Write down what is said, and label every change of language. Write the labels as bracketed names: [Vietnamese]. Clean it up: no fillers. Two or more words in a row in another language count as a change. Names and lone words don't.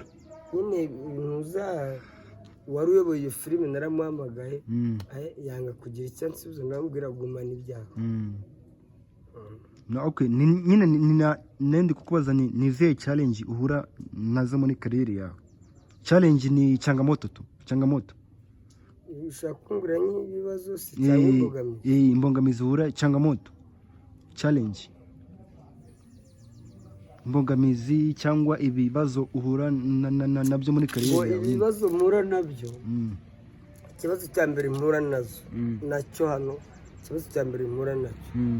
[Kinyarwanda] nyine ntuza wari uyoboye iyo filime naramuhamagaye yanga kugira icyo ansubiza ndamubwira gumana ibyaha [English] No, okay, [Kinyarwanda] nyine nende kukubaza ni izihe challenge uhura nazo muri career yawe? [Swahili] Challenge ni changamoto tu, changamoto. [Kinyarwanda] Ushaka kungura nk'ibibazo si cyangwa imbogamizi. Imbogamizi uhura, changamoto. Challenge. Imbogamizi cyangwa ibibazo uhura nabyo muri career yawe. Ibibazo mpura nabyo. Ikibazo cya mbere mpura nazo. Nacyo hano ikibazo cya mbere mpura nacyo.